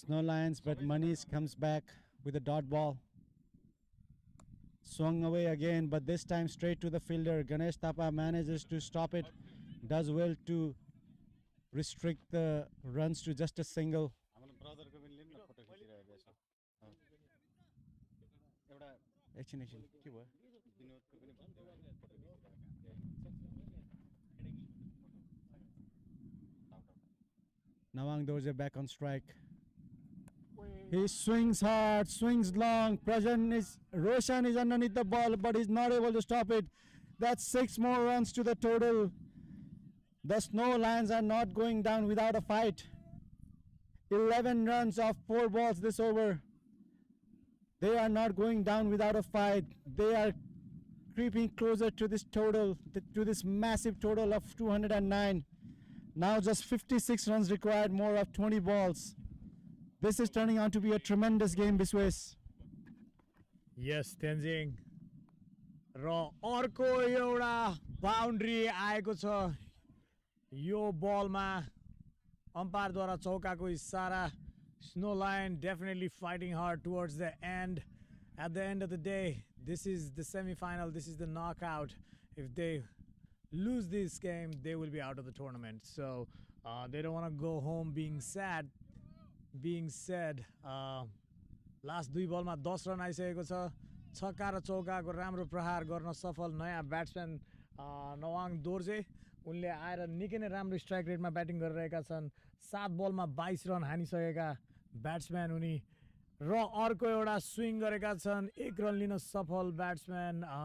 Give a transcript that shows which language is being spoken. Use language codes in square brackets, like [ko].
[en] Snow Lions, but Manish comes back with a dot ball. Swung away again, but this time straight to the fielder. Ganesh Thapa manages to stop it. Does well to restrict the runs to just a single. [ne] हाम्रो ब्रदरको पनि लिनु न photo खिचिरहेको छ एउटा एकछिन के भयो विनोदको पनि भन्दै photo खिचिरहेको [en] Nawang Dorje back on strike. He swings hard, swings long. Roshan is underneath the ball, but he's not able to stop it. That's 6 more runs to the total. The Snow Lions are not going down without a fight. 11 runs off 4 balls this over. They are not going down without a fight. They are creeping closer to this total, to this massive total of 209. Now just 56 runs required, more of 20 balls. This is turning out to be a tremendous game, Biswes. Yes, Tenzing. [ne] र अर्को एउटा boundary आएको छ यो बलमा अम्पायरद्वारा चौकाको इशारा [en] Snow Lion definitely fighting hard towards the end. At the end of the day, this is the semi-final, this is the knockout. If they lose this game, they will be out of the tournament. So they don't want to go home being sad. Being said, last 2 [ne] बलमा 10 run आइसकेको छ छक्का र चौकाको राम्रो प्रहार गर्न सफल नयाँ ब्याट्सम्यान नवाङ दोर्जे उनले आएर निकै नै राम्रो स्ट्राइक रेटमा ब्याटिङ गरिरहेका छन् 7 बलमा 22 रन हानिसकेका ब्याट्सम्यान उनी र अर्को एउटा स्विङ गरेका छन् 1 रन लिन सफल ब्याट्सम्यान